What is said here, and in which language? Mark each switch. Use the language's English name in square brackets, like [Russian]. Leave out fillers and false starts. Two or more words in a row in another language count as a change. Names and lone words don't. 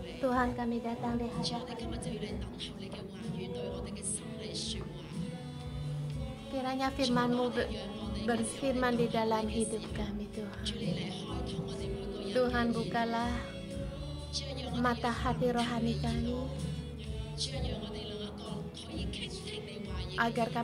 [Indonesian] Tuhan, kami datang di [Cantonese] 主，我哋 [Indonesian] hadapan. [Cantonese] 今日就要嚟等候你嘅話語對我哋嘅心嚟説話。 [Indonesian] Kiranya [Cantonese] 主， [Indonesian] firman-Mu [Cantonese] 我哋讓我哋嘅 [Indonesian] berfirman di [Cantonese] 心 [Indonesian] dalam [Cantonese] 嘅 [Indonesian] hidup [Cantonese] 時候， [Indonesian] kami [Cantonese] 主 [Indonesian] Tuhan. [Cantonese] 你嚟開拓我哋每個人 [Indonesian] Tuhan [Cantonese] 嘅耳， [Indonesian] bukalah [Cantonese] 主啊，讓我哋 [Indonesian] mata [Cantonese] 有 [Indonesian] hati [Cantonese] 聽 [Indonesian] rohani [Cantonese] 你嘅 [Indonesian] kami [Cantonese] 話，主啊，讓我哋能一個可以傾聽你話語嘅 [Indonesian] agar [Cantonese] 耳